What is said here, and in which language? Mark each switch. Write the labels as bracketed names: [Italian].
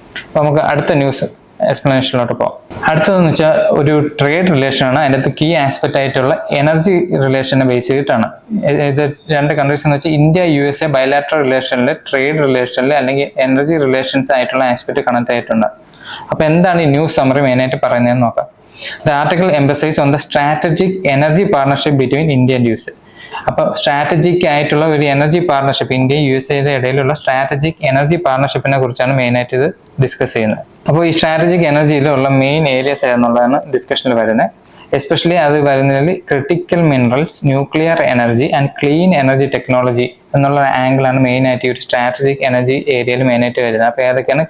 [Malayalam] അപ്പൊ നമുക്ക് അടുത്ത ന്യൂസ് എക്സ്പ്ലനേഷനിലോട്ട് പോകാം. അടുത്തതെന്ന് വെച്ചാൽ ഒരു ട്രേഡ് റിലേഷൻ ആണ്. അതിൻ്റെ അകത്ത് കീ ആസ്പെക്ട് ആയിട്ടുള്ള എനർജി റിലേഷനെ ബേസ് ചെയ്തിട്ടാണ്. ഇത് രണ്ട് കൺട്രീസ് എന്ന് വെച്ചാൽ ഇന്ത്യ USA ബയലാറ്ററൽ റിലേഷനിൽ, ട്രേഡ് റിലേഷനിൽ അല്ലെങ്കിൽ എനർജി റിലേഷൻസ് ആയിട്ടുള്ള ആസ്പെക്ട് കണക്ട് ആയിട്ടുണ്ട്. അപ്പൊ എന്താണ് ഈ ന്യൂസ് സമ്മറി മെയിനായിട്ട് പറയുന്നതെന്ന് നോക്കാം. [English] The article emphasizes on the strategic energy partnership between India and USA. [Malayalam] അപ്പോൾ സ്ട്രാറ്റജിക് ആയിട്ടുള്ള ഒരു എനർജി പാർട്ണർഷിപ്പ്, ഇന്ത്യയും USA ഇടയിലുള്ള സ്ട്രാറ്റജിക് എനർജി പാർട്ണർഷിപ്പിനെ കുറിച്ചാണ് മെയിനായിട്ട് ഇത് ഡിസ്കസ് ചെയ്യുന്നത്. അപ്പോൾ ഈ സ്ട്രാറ്റജിക് എനർജിയിലുള്ള മെയിൻ ഏരിയസ് ഏതെന്നുള്ളതാണ് ഡിസ്കഷനിൽ വരുന്നത്. എസ്പെഷ്യലി അത് വരുന്നതിൽ critical minerals, nuclear energy and clean energy technology എന്നുള്ള ആംഗിളാണ് മെയിനായിട്ട് ഈ ഒരു സ്ട്രാറ്റജിക് എനർജി ഏരിയയിൽ മെയിനായിട്ട് വരുന്നത്. അപ്പോൾ ഏതൊക്കെയാണ്?